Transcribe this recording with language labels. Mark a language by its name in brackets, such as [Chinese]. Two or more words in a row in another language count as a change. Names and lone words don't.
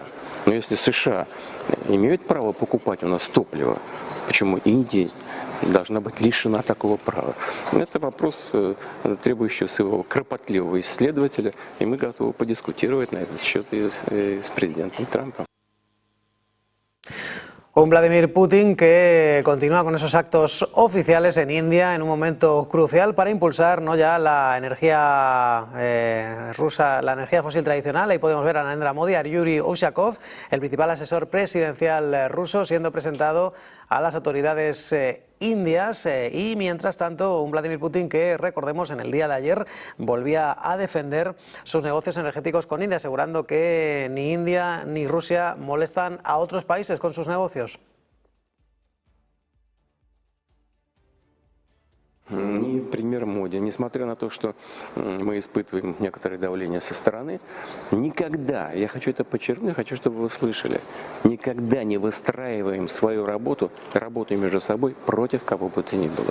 [Russian] Но если США имеют право покупать у нас топливо, почему Индия должна быть лишена такого права? Это вопрос, требующий своего кропотливого исследователя, и мы готовы подискутировать на этот счет и с президентом Трампом. [Spanish] Un Vladimir Putin que continúa con esos actos oficiales en India en un momento crucial para impulsar no ya la energía rusa, la energía fósil tradicional. Ahí podemos ver a Narendra Modi, a Yuri Ushakov, el principal asesor presidencial ruso, siendo presentado a las autoridades indias, y mientras tanto un Vladimir Putin que, recordemos, en el día de ayer volvía a defender sus negocios energéticos con India, asegurando que ni India ni Rusia molestan a otros países con sus negocios. [Russian] Не пример Моди. Несмотря на то, что мы испытываем некоторое давление со стороны, никогда, я хочу это подчеркнуть, хочу, чтобы вы услышали, никогда не выстраиваем свою работу между собой против кого бы то ни было.